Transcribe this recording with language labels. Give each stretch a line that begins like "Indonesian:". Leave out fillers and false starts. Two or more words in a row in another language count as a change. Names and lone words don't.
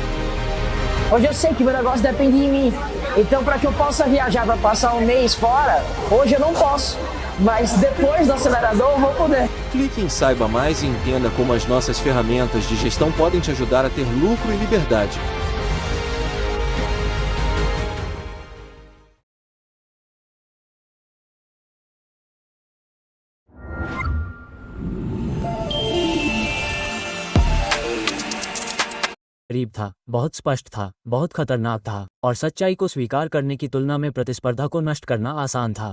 Portuguese: Hoje eu sei que meu negócio depende de mim. Então, para que eu possa viajar para passar um mês fora, hoje eu não posso. Mas depois do acelerador eu vou poder. Clique em Saiba Mais e entenda como as nossas ferramentas de gestão podem te ajudar a ter lucro e liberdade.
Hindi: करीब था, बहुत स्पष्ट था, बहुत खतरनाक था, और सच्चाई को स्वीकार करने की तुलना में प्रतिस्पर्धा को नष्ट करना आसान था।